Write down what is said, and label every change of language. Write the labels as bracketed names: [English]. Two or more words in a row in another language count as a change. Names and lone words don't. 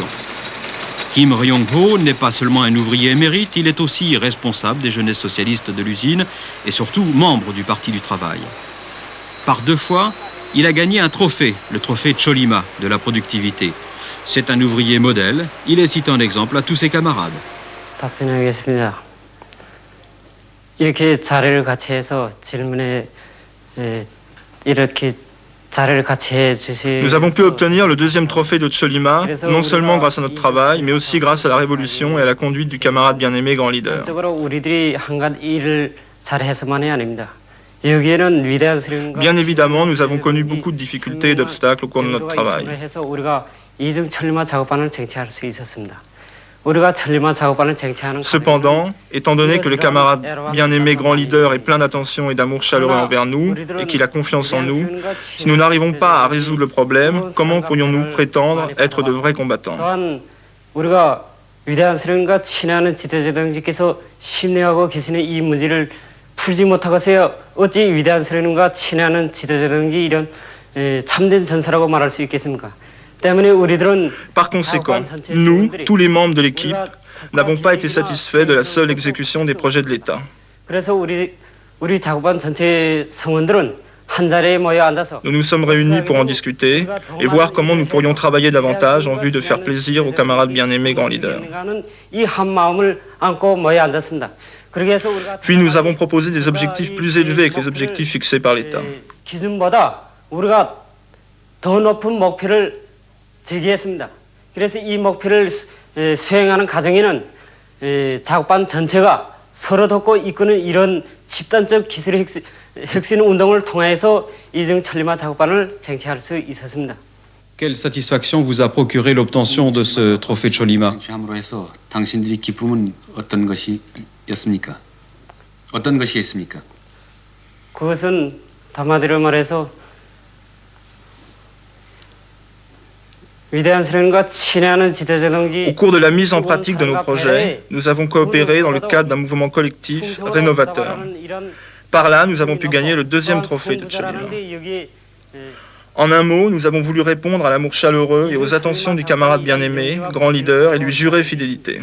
[French] Kim Ryong-ho n'est pas seulement un ouvrier émérite, il est aussi responsable des jeunesses socialistes de l'usine et surtout membre du Parti du Travail. Par 2 fois, il a gagné un trophée, le trophée Cholima de la productivité. C'est un ouvrier modèle, il est cité en exemple à tous ses camarades. [Korean] 답변하겠습니다. 이렇게 자리를 같이 해서 질문에 이렇게 자리를 같이 해 주시. [French] Nous avons pu obtenir le 2e trophée de Cholima, non seulement grâce à notre travail, mais aussi grâce à la révolution et à la conduite du camarade bien-aimé grand leader. [Korean] 전적으로 우리들이 한간 일을 잘해서만이 아닙니다. 여기에는 위대한 수령과. [French] Bien évidemment, nous avons connu beaucoup de difficultés et d'obstacles au cours de notre travail. [Korean] 해서 우리가 이중 천리마 작업반을 쟁취할 수 있었습니다. [French] Cependant, étant donné que le camarade bien-aimé grand leader est plein d'attention et d'amour chaleureux envers nous et qu'il a confiance en nous, si nous n'arrivons pas à résoudre le problème, comment pourrions-nous prétendre être de vrais combattants? [Korean] 위대한 수령과 친애하는 지도자들께서 심리하고 계시는 이 문제를 풀지 못하고서야 어찌 위대한 수령과 친애하는 지도자들이 이런 참된 전사라고 말할 수 있겠습니까? [French] Par conséquent, nous, tous les membres de l'équipe, n'avons pas été satisfaits de la seule exécution des projets de l'État. Nous nous sommes réunis pour en discuter et voir comment nous pourrions travailler davantage en vue de faire plaisir aux camarades bien-aimés grand leader. Puis nous avons proposé des objectifs plus élevés que les objectifs fixés par l'État. [Korean] 제기했습니다. 그래서 이 목표를 수행하는 과정에는 작업반 전체가 서로 돕고 이끄는 이런 집단적 기술 혁신 운동을 통해서 이중 천리마 작업반을 쟁취할 수 있었습니다. [French] Quelle satisfaction vous a procuré l'obtention de ce trophée Cholima? [Korean] 쟁취함으로해서 당신들이 기쁨은 어떤 것이었습니까? 어떤 것이겠습니까? 그것은 한마디로 말해서 Au [French] cours de la mise en pratique de nos projets, nous avons coopéré dans le cadre d'un mouvement collectif rénovateur. Par là, nous avons pu gagner le 2e trophée de Cholima. En un mot, nous avons voulu répondre à l'amour chaleureux et aux attentions du camarade bien-aimé, grand leader, et lui jurer fidélité.